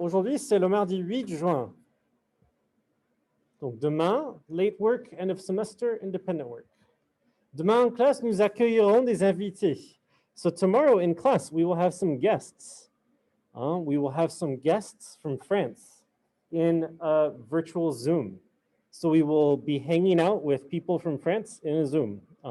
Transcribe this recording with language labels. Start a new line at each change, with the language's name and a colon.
French: Aujourd'hui, c'est le mardi 8 juin. Donc demain,
English: late work, end of semester, independent work.
French: Demain en classe, nous accueillerons des invités.
English: So tomorrow in class, we will have some guests. We will have some guests from France in a virtual Zoom. So we will be hanging out with people from France in a Zoom.